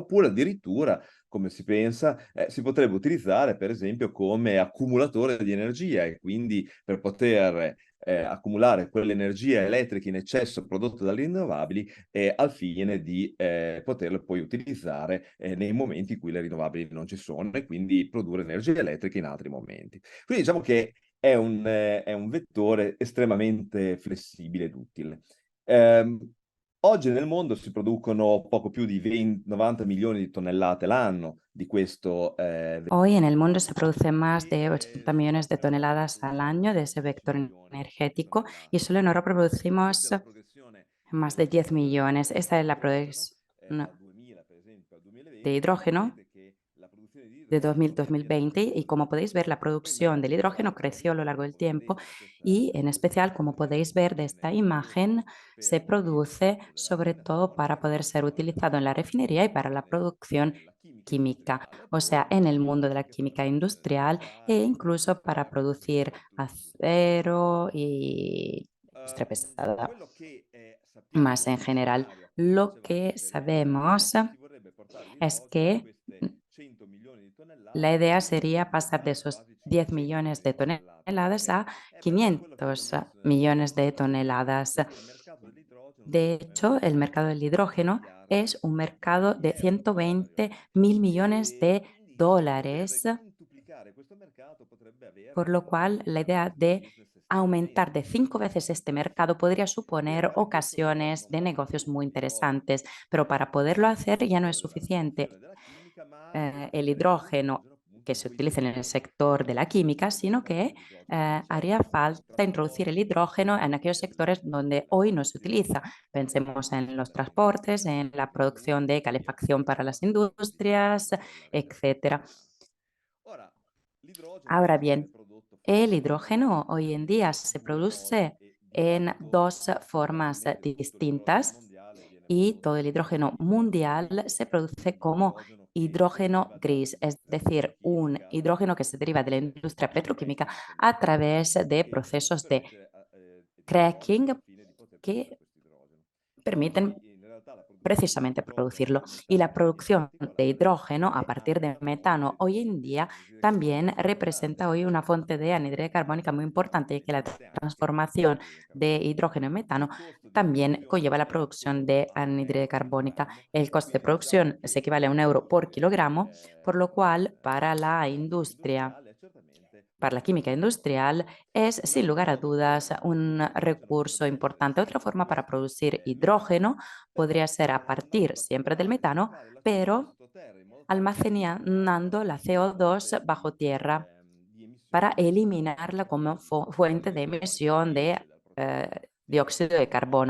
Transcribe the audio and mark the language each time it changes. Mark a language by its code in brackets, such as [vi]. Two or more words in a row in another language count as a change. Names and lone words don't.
[it] Oppure addirittura, come si pensa, si potrebbe utilizzare per esempio come accumulatore di energia, e quindi per poter accumulare quell'energia elettrica in eccesso prodotta dalle rinnovabili, al fine di poterlo poi utilizzare nei momenti in cui le rinnovabili non ci sono, e quindi produrre energia elettrica in altri momenti. Quindi diciamo che è un vettore estremamente flessibile ed utile. Oggi nel mondo si producono poco più di 90 milioni di tonnellate l'anno di questo [es] Hoy en el mundo se [it] vettore, [es] producen más de [it] e [es] 80 millones de toneladas al año de ese vector energético y solo en Europa producimos [it] mentre la produzione [es] más de 10 millones. Esta es la [it] idrogeno [es] producción [it] dal 2000 per esempio al [es] de [it] 2020, si [es] hidrógeno [it] vede che la produzione di [es] de [it] idrogeno è di [es] 2000-2020 y como podéis ver, la producción del hidrógeno creció a lo largo del tiempo y en especial, como podéis ver de esta imagen, se produce sobre todo para poder ser utilizado en la refinería y para la producción química, o sea, en el mundo de la química industrial e incluso para producir acero y industria pesada. [it] Quello che [es] Más [it] sappiamo [es] en [it] sullo [es] general, [it] scenario [es] lo que [it] velocemente veloce [es] sabemos [it] è che si vorrebbe portare [es] es [it] l'idrogeno da [es] que [it] queste 100 milioni di [es] la [it] tonnellate [es] idea sería [it] addirittura [es] pasar de [it] a [es] esos [it] quasi [es] 10 [it] 500 [es] millones [it] milioni [es] de [it] di tonnellate. [es] toneladas [it] Perché? [es] a [it] Perché quello che abbiamo [es] 500 [it] visto nel [es] millones de [it] passato [es] toneladas. [it] è che il mercato dell'idrogeno [es] De [it] secondo me è un [es] hecho, el [it] mercato [es] mercado del [it] di 100 [es] hidrógeno [it] miliardi [es] es un mercado [it] di [es] de [it] euro, di dollari [es] 120 [it] ovviamente. [es] mil millones [it] E [es] de [it] quindi diciamo poter [es] dólares, [it] quintuplicare questo mercato potrebbe [es] por [it] avere [es] lo cual la idea [it] un [es] de [it] business [es] aumentar [it] estremamente [es] de 5 veces este mercado podría suponer [it] però se questo [es] ocasiones [it] non [es] de [it] basta [es] negocios [it] più, [es] muy [it] l'idrogeno [es] interesantes, pero para poderlo hacer ya no es [it] settore [es] suficiente [it] della chimica, ma anche [es] el [it] per [es] hidrógeno [it] l'idrogeno appunto [es] que [it] in [es] se [it] quei [es] utiliza en el [it] settori [es] sector de [it] dove [es] la química, sino que [it] l'idrogeno non c'è, [es] haría [it] come il [es] falta introducir el [it] trasporto, [es] hidrógeno en aquellos sectores donde hoy no se utiliza. Pensemos en los transportes, en la producción de calefacción para las industrias, etcétera. [it] Ora, l'idrogeno [es] Ahora [it] oggi viene [es] bien, [it] prodotto [es] el [it] fondamentalmente [es] hidrógeno hoy en día [it] in [es] se [it] due modi, [es] produce [it] e di [es] en [it] fatto [es] dos formas [it] probabilmente tutto l'idrogeno [es] distintas [it] mondiale viene [es] y todo [it] prodotto [es] el [it] in [es] hidrógeno mundial se produce como [it] idrogeno che [es] hidrógeno [it] deriva [es] gris, es [it] dall'industria [es] decir, un [it] petrolchimica, [es] hidrógeno que se deriva de la industria petroquímica a [it] fondamentalmente, [es] través de [it] che [es] procesos de [it] permette di idrogeno [es] cracking [it] al fine di poter produrre [es] que [it] questo idrogeno. Oggi [es] permiten [it] in realtà la produzione di [es] precisamente [it] idrogeno [es] producirlo. [it] da [es] Y la [it] metano in [es] producción de [it] particolare [es] hidrógeno a [it] è [es] partir de [it] anche [es] metano [it] fonte [es] hoy en [it] di [es] día [it] anidride [es] también [it] carbonica [es] representa [it] importante, [es] hoy una fuente de anhídrido carbónica muy importante, y que la [it] importante anche [es] transformación [it] l'anidride [es] de [it] carbonica. [es] hidrógeno en metano [it] Il costo di [es] también [it] produzione [es] conlleva la [it] è [es] producción [it] attorno [es] de [it] a un [es] anhídrido [it] euro [es] carbónica. [it] chilogrammo, [es] El [it] e [es] coste de [it] quindi diciamo [es] producción se [it] che [es] equivale a un [it] il [es] euro por [it] costo [es] kilogramo, por lo cual [it] industriale è certamente [es] para la química industrial es, sin lugar a dudas, un recurso importante. Otra forma para producir hidrógeno podría ser a partir siempre del metano, pero almacenando la CO2 bajo tierra para eliminarla como fuente de emisión de dióxido de carbono.